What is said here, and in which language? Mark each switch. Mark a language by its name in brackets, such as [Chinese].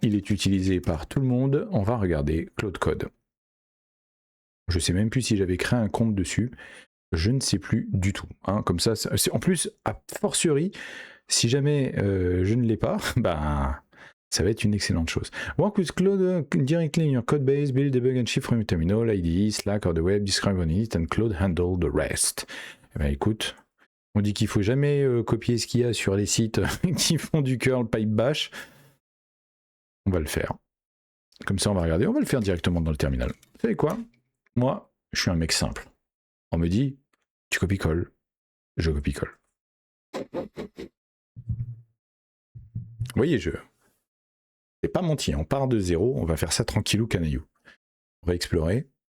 [French] Il est utilisé par tout le monde. On va regarder Claude Code. Je sais même plus si j'avais créé un compte dessus. Je ne sais plus du tout. Hein. Comme ça, en plus, a fortiori, si jamais je ne l'ai pas, bah, ça va être une excellente chose. [English] Work with Claude directly in your code base, build, debug and ship from your terminal, IDE, Slack or the web, describe on it, and Claude handle the rest. [French] Eh ben, écoute, on dit qu'il faut jamais copier ce qu'il y a sur les sites qui font du curl pipe bash. On va le faire. Comme ça, on va regarder. On va le faire directement dans le terminal. Vous savez quoi? Moi, je suis un mec simple. On me dit, tu copies-colles. Je copie-colle. Vous voyez, c'est pas menti, on part de zéro, on va faire ça tranquillou canaillou. On va explorer.